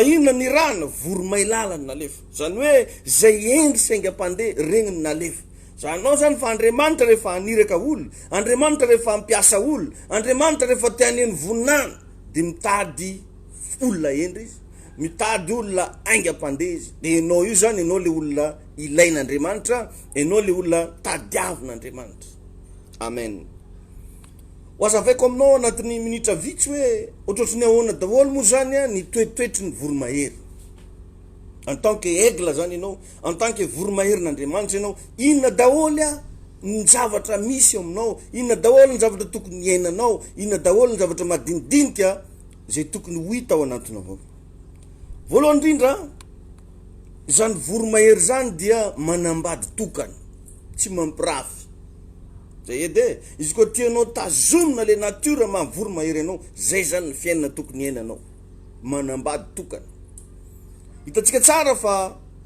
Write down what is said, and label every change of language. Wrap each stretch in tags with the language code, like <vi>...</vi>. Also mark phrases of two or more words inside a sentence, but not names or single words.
<mg>inona ny rana voromailala ny nalefa zany hoe zay engy sy aingam-pandeha regny ny nalefa zanao zany fa Andriamanitra rehefa aniraka olona Andriamanitra rehefa ampiasa olona Andriamanitra rehefa tianeny voninana dia mitady olona endry izy mitady olona aingam-pandeha izy dia enao io zany enao le olona ilain'Andriamanitra enao le olona tadiavin'Andriamanitra amen ho azavaiko aminao anatin'ny minitra vitsy hoe ohatrotry ny ahoana daholo moa zany ny toetoetry ny voromahery</mg> <fr>en tant que aigle</fr> <mg>zany ianao</mg> <fr>en tant que</fr> <mg>voromahery-n'Andriamanitra ianao inona daholo ny zavatra misy aminao inona daholo ny zavatra tokony iainanao inona daholo ny zavatra madinidinika zay tokony ho hita ao anatinao voalohany indrindra zany voromahery zany dia manambady tokany tsy mampirafy zay edy izy koa tianao tazomina le natiora mahavoromahery anao zay zany ny fiainana tokony iainanao manambady tokany hitantsika tsara fa</mg>